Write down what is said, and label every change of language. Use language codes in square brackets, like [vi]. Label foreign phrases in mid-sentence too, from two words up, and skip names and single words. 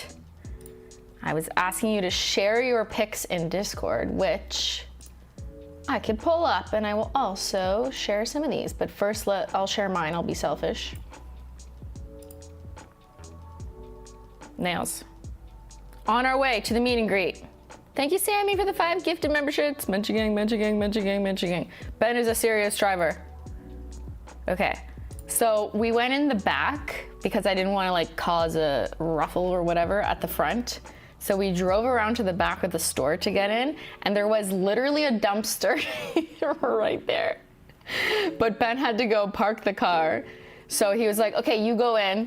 [en] I was asking you to share your pics in Discord, which I could pull up, and I will also share some of these. But first, I'll share mine. I'll be selfish. Nails. On our way to the meet and greet. Thank you, Sammy, for the 5 gifted memberships. Menchie Gang, Menchie Gang, Menchie Gang, Menchie Gang. Ben is a serious driver. Okay. So we went in the back because I didn't want to like cause a ruffle or whatever at the front. So we drove around to the back of the store to get in, and there was literally a dumpster right there. But Ben had to go park the car. So he was like, okay, you go in.